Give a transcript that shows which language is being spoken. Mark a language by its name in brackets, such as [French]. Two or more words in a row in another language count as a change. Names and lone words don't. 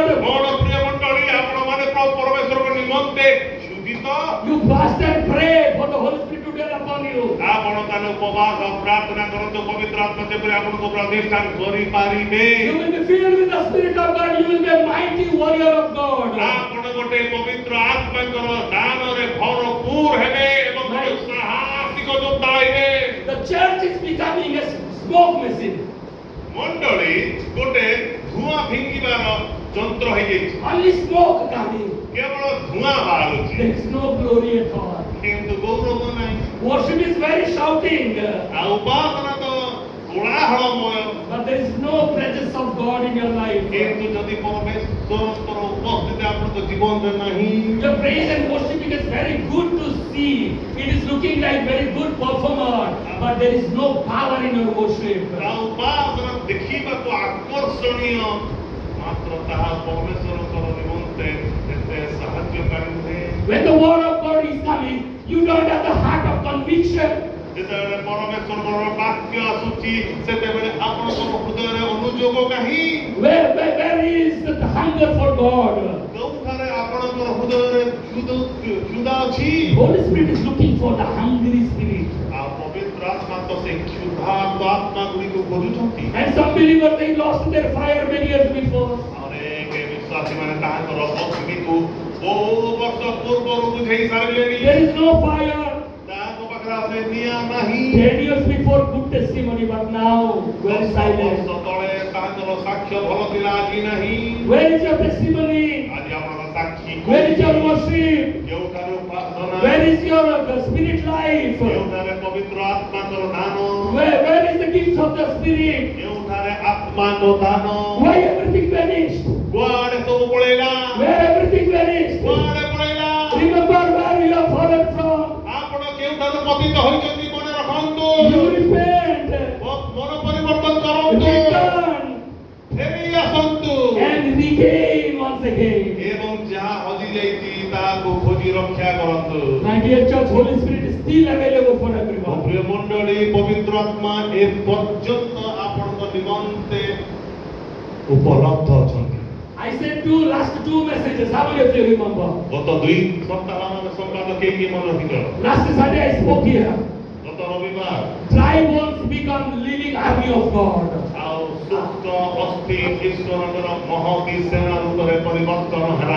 [Odia] ମୋର ପ୍ରିୟ ମଣ୍ଡଳୀ, ଆପଣମାନେ ପରମେଶ୍ୱରଙ୍କ ନିମନ୍ତେ କ୍ଷୁଧିତ? [English] You fast and pray for the Holy Spirit to dwell upon you. [Odia] ଆପଣ ତାହେଲେ ଉପବାସ ପ୍ରାର୍ଥନା କରନ୍ତୁ, ପବିତ୍ର ଆତ୍ମା ଯେପରି ଆପଣଙ୍କୁ ପ୍ରତିଷ୍ଠାନ କରିପାରିବେ। [English] You will be filled with the Spirit of God. You will be a mighty warrior of God. [Odia] ଆପଣ ଗୋଟେ ପବିତ୍ର ଆତ୍ମାଙ୍କର ଦାନରେ ଭରପୁର ହେବେ ଏବଂ ଗୋଟେ ସାହସିକ ଯୋଦ୍ଧା ହେବେ। [English] The church is becoming a smoke machine. [Odia] ମଣ୍ଡଳୀ ଗୋଟେ ଧୂଆଁ ଫିଙ୍ଗିବାର ଯନ୍ତ୍ର ହେଇଯାଇଛି। [English] Only smoke coming. [Odia] କେବଳ ଧୂଆଁ ବାହାରୁଛି, [English] There is no glory at all. [Odia] କିନ୍ତୁ ଗୌରବ ନାହିଁ। [English] Worship is very shouting, [Odia] ଆଉ ଉପାସନା ତ କୋଳାହଳମୟ, [English] but there is no presence of God in your life. [Odia] କିନ୍ତୁ ଯଦି ପରମେଶ୍ୱରଙ୍କର ଉପସ୍ଥିତି ଆପଣଙ୍କ ଜୀବନରେ ନାହିଁ, [English] Your praise and worshiping is very good to see. It is looking like very good performer, but there is no power in your worship. [Odia] ଆଉ ଉପାସନା ଦେଖିବାକୁ ଆକର୍ଷଣୀୟ, ମାତ୍ର ତାହା ପରମେଶ୍ୱରଙ୍କର ନିମନ୍ତେ ଏତେ ସାହାଯ୍ୟକାରୀ ନୁହେଁ। [English] When the word of God is coming, you don't have the heart of conviction. [Odia] ଯେତେବେଳେ ପରମେଶ୍ୱରଙ୍କର ବାକ୍ୟ ଆସୁଛି, ସେତେବେଳେ ଆପଣଙ୍କର ହୃଦୟରେ ଅନୁଯୋଗ କାହିଁ? [English] Where is the hunger for God? [Odia] କେଉଁଠାରେ ଆପଣଙ୍କର ହୃଦୟରେ କ୍ଷୁଧା ଅଛି? [English] Holy Spirit is looking for the hungry spirit. [Odia] ଆଉ ପବିତ୍ର ଆତ୍ମା ତ ସେ କ୍ଷୁଧାର୍ତ ଆତ୍ମା ଗୁଡ଼ିକୁ ଖୋଜୁଛନ୍ତି। [English] And some believers, they lost their fire many years before. [Odia] ଅନେକ ବିଶ୍ୱାସୀମାନେ ତାହାଙ୍କର ଅଗ୍ନିକୁ ବହୁ ବର୍ଷ ପୂର୍ବରୁ ବୁଝେଇ ସାରିଲେଣି। [English] There is no fire. [Odia] ତାହାଙ୍କ ପାଖରେ ଆଉ ସେ ନିଆଁ ନାହିଁ। [English] 10 years before, good testimony, but now, very [Odia] 10 [English] silent. [Odia] ବର୍ଷ ତଳେ ତାହାଙ୍କର ସାକ୍ଷ୍ୟ ଭଲ ଥିଲା, ଆଜି ନାହିଁ। [English] Where is your testimony? [Odia] ଆଜି ଆପଣଙ୍କ ସାକ୍ଷୀ [English] Where is your worship? [Odia] କେଉଁଠାରେ ଉପାସନା? [English] Where is your spirit life? [Odia] କେଉଁଠାରେ ପବିତ୍ର ଆତ୍ମାଙ୍କର ଦାନ? [English] Where is the gift of the spirit? [Odia] କେଉଁଠାରେ ଆତ୍ମାଙ୍କ ଦାନ? [English] Why everything vanished? [Odia] କୁଆଡ଼େ ସବୁ ପଳେଇଲା? [English] Where everything vanished? [Odia] କୁଆଡ଼େ ପଳେଇଲା? [English] Remember where you have fallen from. [Odia] ଆପଣ କେଉଁଠାରୁ ପତିତ ହୋଇଛନ୍ତି ମନେ ରଖନ୍ତୁ। [English] You repent, [Odia] ମନ ପରିବର୍ତ୍ତନ କରନ୍ତୁ, [English] return, [Odia] ଫେରି ଆସନ୍ତୁ [English] and regain once again. [Odia] ଏବଂ ଯାହା ହଜି ଯାଇଛି ତାହାକୁ ଖୋଜି ଖୋଜି ରକ୍ଷା କରନ୍ତୁ। [English] My dear church, Holy Spirit is still available for [Odia] ମୋ [English] everyone. [Odia] ପ୍ରିୟ ମଣ୍ଡଳୀ, ପବିତ୍ର ଆତ୍ମା ଏ ପର୍ଯ୍ୟନ୍ତ ଆପଣଙ୍କ ନିମନ୍ତେ ଉପଲବ୍ଧ ଅଛନ୍ତି। [English] I said last two messages. How many of you remember? [Odia] ଗତ 2 ସପ୍ତାହର ସମ୍ବାଦ କେହି ମନେ ରଖିଛ? [English] Last Sunday I spoke here. [Odia] ଗତ ରବିବାର [English] Dry bones become living army of God. [Odia] ଆଉ ସୁସ୍ଥ ଅସ୍ଥି ଈଶ୍ୱରଙ୍କର ମହତୀ ସେନା ରୂପରେ ପରିବର୍ତ୍ତନ ହେଲା।